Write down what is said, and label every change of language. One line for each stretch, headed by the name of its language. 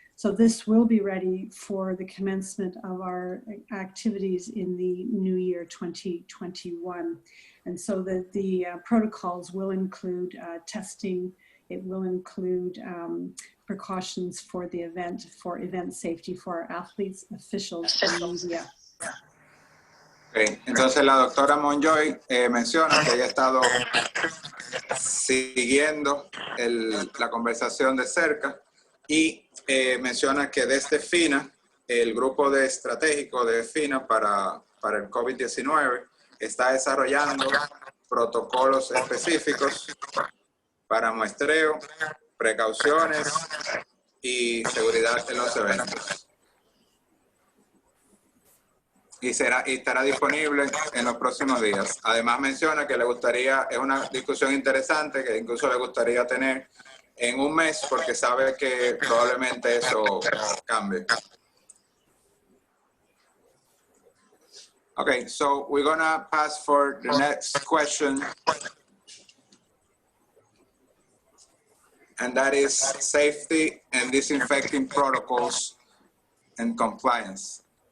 English: So this will be ready for the commencement of our activities in the new year 2021. And so that the protocols will include testing, it will include precautions for the event, for event safety for our athletes, officials, and media. Okay.
Spanish: Entonces la doctora Monjoy menciona que ella ha estado siguiendo la conversación de cerca y menciona que desde FINA, el grupo de estratégico de FINA para el COVID-19 está desarrollando protocolos específicos para muestreo, precauciones y seguridad en los eventos. Y estará disponible en los próximos días. Además menciona que le gustaría, es una discusión interesante que incluso le gustaría tener en un mes porque sabe que probablemente eso cambie.
English: Okay, so we're gonna pass for the next question. And that is safety and disinfecting protocols and compliance.